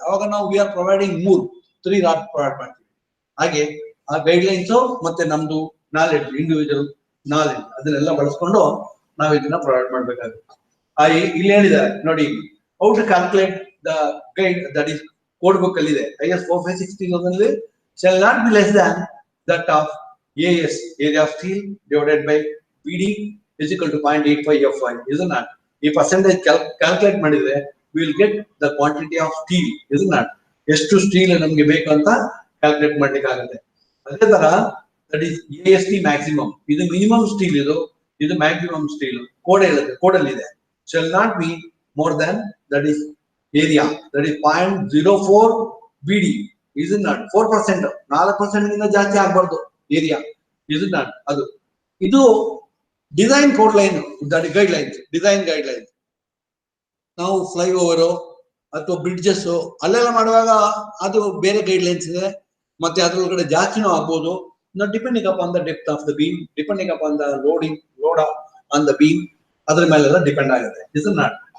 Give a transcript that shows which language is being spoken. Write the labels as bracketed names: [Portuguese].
[Kannada] ಅವಾಗ ನಾವು [English] we are providing [Kannada] 3 rod provide ಮಾಡ್ತೀವಿ. ಹಾಗೆ ಆ ಗೈಡ್ ಲೈನ್ಸ್ ಮತ್ತೆ ನಮ್ದು ನಾಲೆಡ್ಜ್, ಇಂಡಿವಿಜುವಲ್ ನಾಲೆಡ್ಜ್, ಅದನ್ನೆಲ್ಲ ಬಳಸ್ಕೊಂಡು ನಾವು ಇದನ್ನ ಪ್ರೊವೈಡ್ ಮಾಡ್ಬೇಕಾಗುತ್ತೆ. ಇಲ್ಲಿ ಹೇಳಿದ್ದಾರೆ ನೋಡಿ, [English] how to calculate the guide, [Kannada] that is code book ಅಲ್ಲಿ ಇದೆ. [English] IS 4560 shall not be less than that of AS, area of steel, divided by BD is equal to 0.85 FY. Isn't that? [Kannada] ಈ percentage calculate ಮಾಡಿದ್ರೆ [English] Will get the quantity of steel. isn't that? [Kannada] ಎಷ್ಟು steel ನಮ್ಗೆ ಬೇಕು ಅಂತ calculate ಮಾಡ್ಲಿಕ್ಕೆ ಆಗುತ್ತೆ. ಅದೇ ತರ [English] That is AST maximum. [Kannada] ಇದು ಮಿನಿಮಮ್ ಸ್ಟೀಲ್, ಇದು ಮ್ಯಾಕ್ಸಿಮಮ್ ಸ್ಟೀಲ್. ಕೋಡ್ ಹೇಳುತ್ತೆ, ಕೋಡಲ್ಲಿ ಇದೆ, [English] shall not be more than that is area, that is 0.04 BD. isn't that? [Kannada] 4%, 4% ಗಿಂತ ಜಾಸ್ತಿ ಆಗ್ಬಾರ್ದು ಏರಿಯಾ. isn't that? ಅದು ಇದು design code line, guide lines, design guide lines. ನಾವು ಫ್ಲೈ ಓವರ್ ಅಥವಾ ಬ್ರಿಡ್ಜಸ್ ಅಲ್ಲೆಲ್ಲ ಮಾಡುವಾಗ ಅದು ಬೇರೆ ಗೈಡ್ ಲೈನ್ಸ್ ಇದೆ. ಮತ್ತೆ ಅದ್ರೊಳಗಡೆ ಜಾಸ್ತಿನೂ ಆಗ್ಬೋದು, [English] depending upon the depth of the beam, depending upon the load on the beam, [Kannada] ಅದ್ರ ಮೇಲೆಲ್ಲ ಡಿಪೆಂಡ್ ಆಗುತ್ತೆ. [English] isn't that?